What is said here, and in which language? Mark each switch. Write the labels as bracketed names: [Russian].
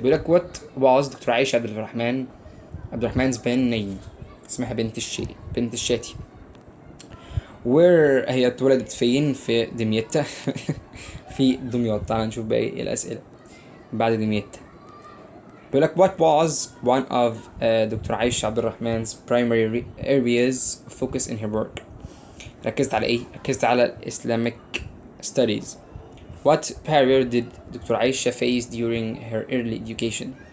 [Arabic] بيقولك [English] what was doctor عائشة عبد الرحمن's pen name اسمها بنت الشاتي. [Arabic] where هي اتولدت فين؟ في دمياط في دمياط. تعال نشوف باقي الأسئلة بعد دمياط. بيقولك [English] what was one of doctor عائشة عبد الرحمن's primary areas of focus in her work. [Arabic] ركزت على ايه؟ ركزت على [English] Islamic studies. What barrier did doctor عائشة face during her early education.